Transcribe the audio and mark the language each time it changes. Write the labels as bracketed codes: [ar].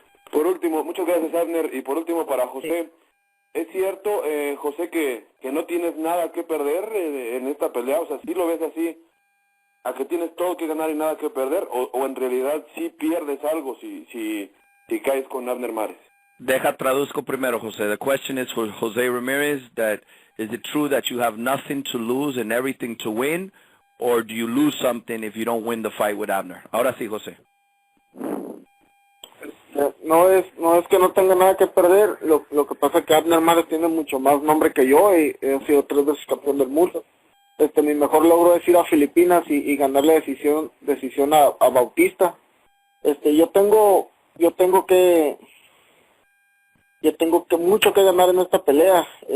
[es] Por último, muchas gracias, Abner, y por último para José. Sí. ¿Es cierto, José, que no tienes nada que perder en esta pelea? O sea, ¿sí lo ves así, a que tienes todo que ganar y nada que perder? ¿O en realidad sí pierdes algo si caes con Abner Mares? Traduzco primero, José. [en] The question is for Jose Ramirez, that is it true that you have nothing to lose and everything to win, or do you lose something if you don't win the fight with Abner? [es] Ahora sí, José. No es que no tenga nada que perder, lo que pasa es que Abner Mares tiene mucho más nombre que yo y he sido 3 veces campeón del mundo. Mi mejor logro es ir a Filipinas y ganarle decisión a Bautista. Yo tengo mucho que ganar en esta pelea.